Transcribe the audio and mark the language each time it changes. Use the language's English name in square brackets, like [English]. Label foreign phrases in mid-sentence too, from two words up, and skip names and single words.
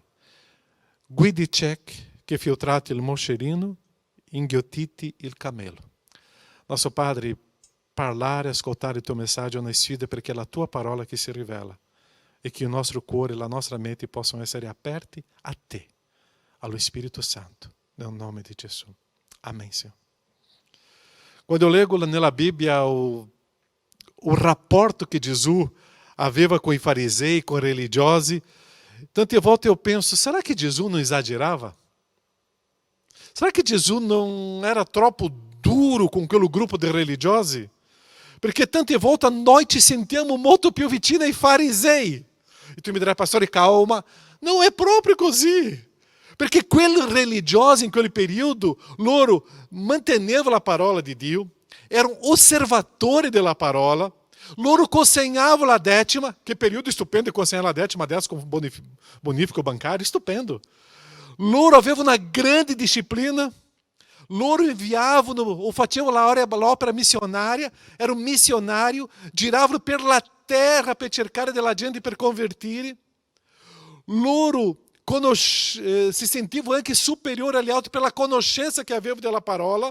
[Italian] Guidi ciechi che filtrate il moscerino, inghiottiti il camelo. [Portuguese] Nosso Padre, [Italian] parlare e ascoltare il tuo messaggio è una sfida perché è la tua parola che si rivela e che il nostro cuore e la nostra mente possano essere aperti a te, allo Spirito Santo, nel nome di Gesù. [Portuguese] Amém, Senhor. [Italian] Quando eu leggo nella Bibbia o rapporto che Gesù aveva com i farisei, com i religiosi, tante volte [Portuguese] eu penso, será que Gesù não exagerava? Será que Gesù não era [Italian] troppo duro [Portuguese] com aquele grupo de religiosi? [Italian] Perché tante volte noi ci sentiamo molto più vicini ai farisei. E tu mi dirai, pastore, calma, não è proprio così. Perché quelli religiosi in quel periodo, loro mantenevano la parola di Dio, erano osservatori della parola, loro consegnavano la decima, che periodo stupendo consegnare la decima [Portuguese] dessa com [Italian] bonifico bancário, stupendo. Loro avevano una grande disciplina, loro inviavano o facevano l'opera missionária, era un missionário, giravano per la terra per cercare della gente per convertire. Loro si sentivano anche superiori agli altri pela conoscenza che avevano della parola.